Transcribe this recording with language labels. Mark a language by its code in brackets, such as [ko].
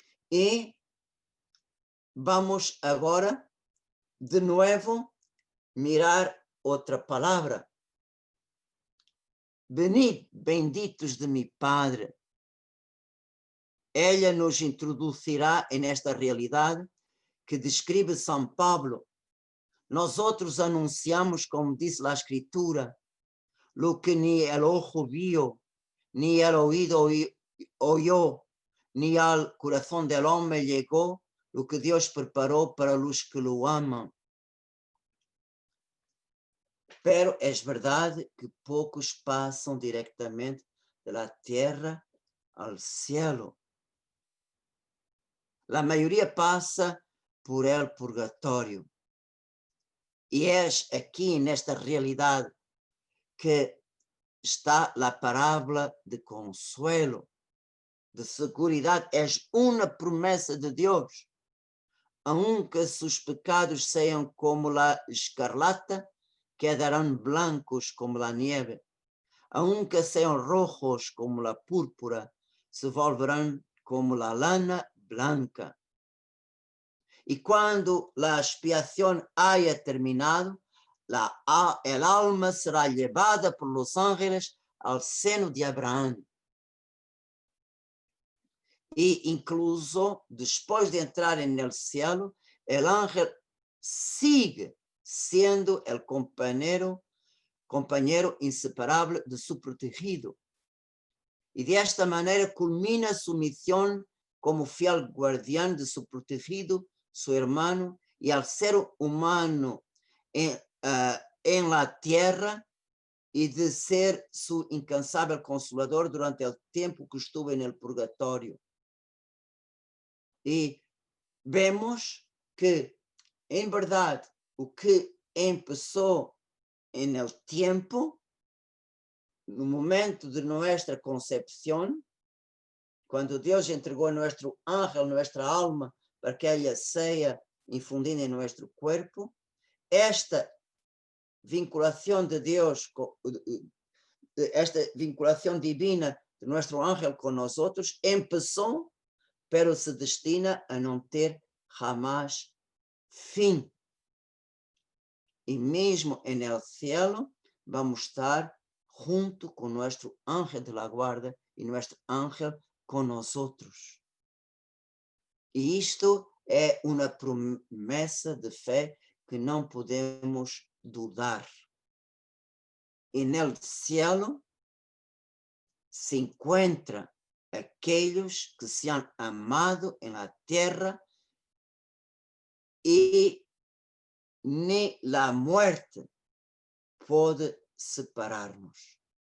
[pt] E vamos agora, [es] de nuevo, [pt] mirar outra palavra. [es] Venid, benditos de mi Padre. [pt] Ela nos introduzirá nesta realidade que descreve São Paulo. Nós outros anunciamos, como diz a Escritura, [es] lo que ni el ojo vio, ni el oído oyó, ni al corazón del hombre llegó, lo que Dios preparó para los que lo aman. [pt] Pero é verdade que poucos passam diretamente da terra ao cielo. A maioria passa por el purgatório. E é aqui, nesta realidade, que está a parábola de consuelo, de seguridade. É uma promessa de Deus. [es] Aunque sus pecados [pt] sejam como a escarlata, quedarão blancos como a nieve. [es] Aunque [pt] sejam [es] rojos como la púrpura, se volverán como la lana blanca. Y cuando la expiación haya terminado, el alma será llevada por los ángeles al seno de Abraham. Y incluso después de entrar en el cielo, el ángel sigue siendo el compañero inseparable de su protegido. Y de esta manera culmina su misión como fiel guardián de su protegido, su hermano, y al ser humano en la tierra, y de ser su incansable consolador durante el tiempo que estuvo en el purgatorio. [pt] E vemos que, em verdade, o que começou no tempo, no momento de nossa concepção, quando Deus entregou nosso ángel, nossa alma, para que ela seja infundida em nosso corpo, esta vinculação de Deus, esta vinculação divina de nosso ángel com nós outros, começou, pero se destina a não ter jamais fim. E mesmo no cielo vamos estar junto com nosso ángel de la guarda e nosso ángel com nós outros. E isto é uma promessa de fé que não podemos dudar. [es] E no cielo [pt] se encontra aqueles que [es] se han amado en la tierra y ni la muerte puede separarnos.